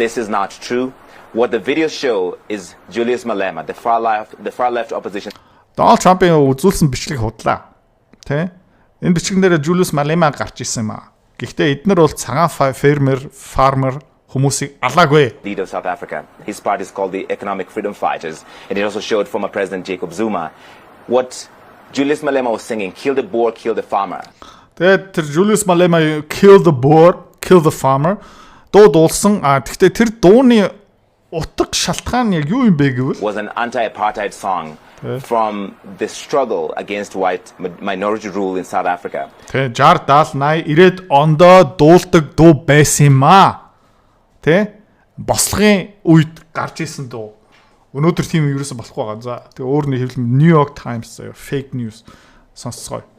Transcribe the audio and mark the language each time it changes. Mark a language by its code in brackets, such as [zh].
[en] this is not true. What the videos show is Julius Malema, the far left opposition. [mn] Donald Trump-ийн үзүүлсэн бичлэг худлаа. Тэ? Энэ бичлэгнээр Julius Malema гарч ирсэн юм аа. Гэхдээ эднэр бол цагаан farmer хүмүүсийг алаагүй. [en] Leader of South Africa. His party is called the Economic Freedom Fighters, and it also showed former President Jacob Zuma. What Julius Malema was singing, kill the boer, kill the farmer. [mn] Тэгээд тэр Julius Malema [en] kill the boer, kill the farmer [mn] дуу дуулсан. Гэхдээ тэр дууны утга шалтгаан яг юу юм бэ гэвэл [en] was an anti-apartheid song from the struggle against white minority rule in South Africa. [mn] Тэ 60 70 80 90 ондоо дуулдаг дуу байсан юм аа. Тэ? Бослогын үед гарч исэн дуу. Өнөөдөр тийм юм ерөөсө болохгүй байгаа. За тэгээ өөр нэг хэвлэл New York Times заяа [en] fake news [mn] сонсцгоё.